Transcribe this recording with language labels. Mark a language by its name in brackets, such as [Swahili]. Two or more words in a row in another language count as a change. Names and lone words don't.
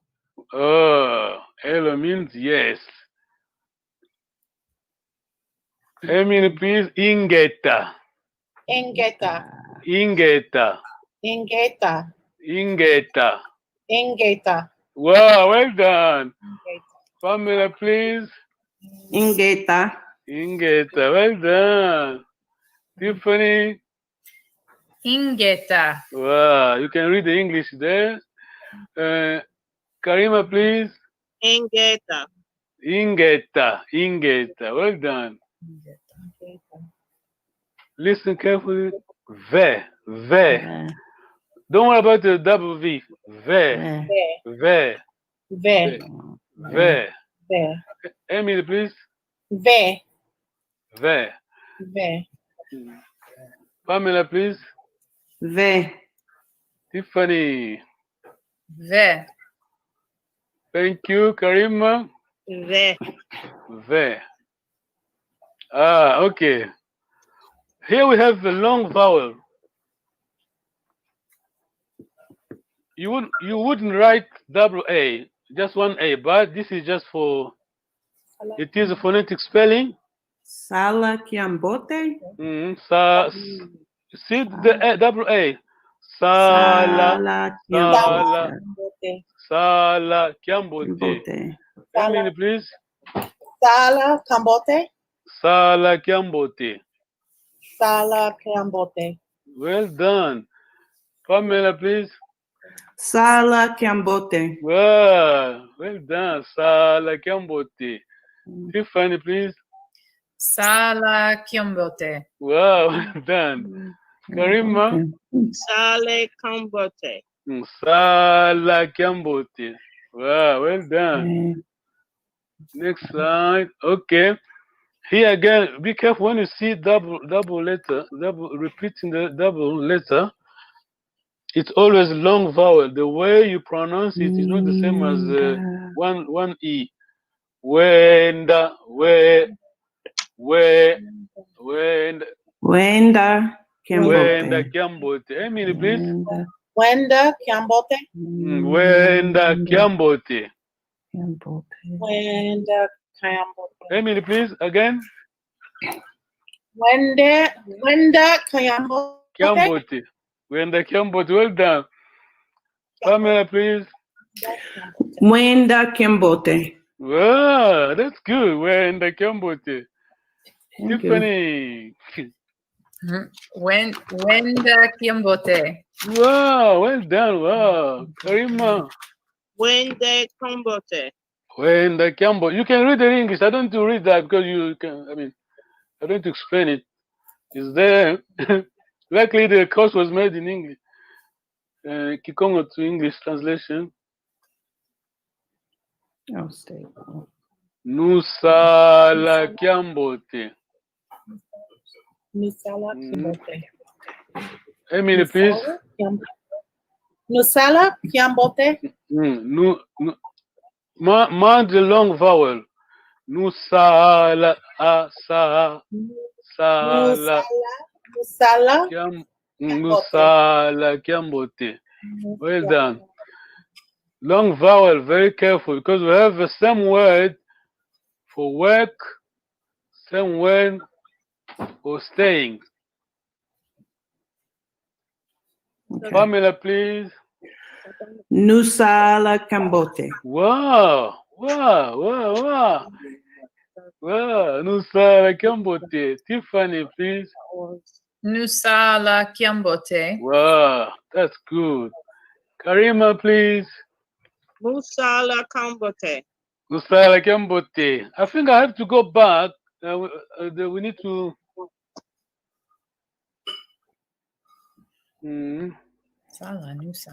[English] Oh, hello means yes. Emily, please. [Kongo] Ingeta. Ingeta. Ingeta. Ingeta. Ingeta. Ingeta. [English] Wow, well done. [Kongo] Ingeta. [English] Pamela, please. [Kongo] Ingeta. Ingeta, [English] well done. Tiffany. [Kongo] Ingeta. [English] Wow, you can read the English there. Karima, please. [Kongo] Ingeta. Ingeta. Ingeta, [English] well done. Listen carefully. [Kongo] Ve. Ve. [English] Don't worry about the double V. [Kongo] Ve. Ve. Ve. Ve. Ve. [English] Emily, please. [Kongo] Ve. Ve. Ve. [English] Pamela, please. [Kongo] Ve. [English] Tiffany. [Kongo] Ve. [English] Thank you, Karima. [Kongo] Ve. Ve. [English] Ah, okay. Here we have the long vowel. You wouldn't write double A, just one A, but this is just for, it is a phonetic spelling. [Kongo] Sala Kiambote. [English] See the double A. [Kongo] Sala. Sala. Sala Kiambote. [English] Emily, please. [Kongo] Sala Kambote. Sala Kiambote. Sala Kambote. [English] Well done. Pamela, please. [Kongo] Sala Kiambote. [English] Wow, well done. [Kongo] Sala Kiambote. [English] Tiffany, please. [Kongo] Sala Kiombote. [English] Wow, well done. Karima. [Kongo] Sale Kambote. Sala Kiambote. [English] Wow, well done. Next slide. Okay. Here again, be careful when you see double letter, repeating the double letter. It's always long vowel. The way you pronounce it is not the same as one E. [Kongo] Wenda, Wenda Kiambote. Emily, please. Wenda Kambote. Wenda Kiambote. Wenda Kambote. [English] Emily, please, again. [Kongo] Wenda Kambote. Kiambote. Wenda Kiambote. [English] Well done. Pamela, please. [Kongo] Wenda Kiambote. [English] Wow, that's good. [Kongo] Wenda Kiambote. [English] Thank Tiffany. [Kongo] Wenda Kiombote. [English] Wow, well done. Wow. Karima. [Kongo] Wende Kambote. Wenda Kiambote. [English] You can read the English. I don't need to read that because you can, I mean, I don't need to explain it. It's there. Luckily, the course was made in English. Kikongo to English translation. Oh, stable. [Kongo] Nusala Kiambote. Nusala Mm. Kiambote. [English] Emily, please. [Kongo] Nusala Kiambote. [English] Mind the long vowel. [Kongo] Nusala sa sala Nusala Nusala Kiambote. [English] Well done. Long vowel, very careful, because we have the same word for work, same word for staying. Okay. Pamela, please. [Kongo] Nusala Kambote. [English] Wow, wow, wow, wow. Wow, [Kongo] Nusala Kiambote. [English] Tiffany, please. [Kongo] Nusala Kiambote. [English] Wow, that's good. Karima, please. [Kongo] Musala Kambote. Nusala Kiambote. [English] I think I have to go back. We need to. [Kongo] Sala, Nusala.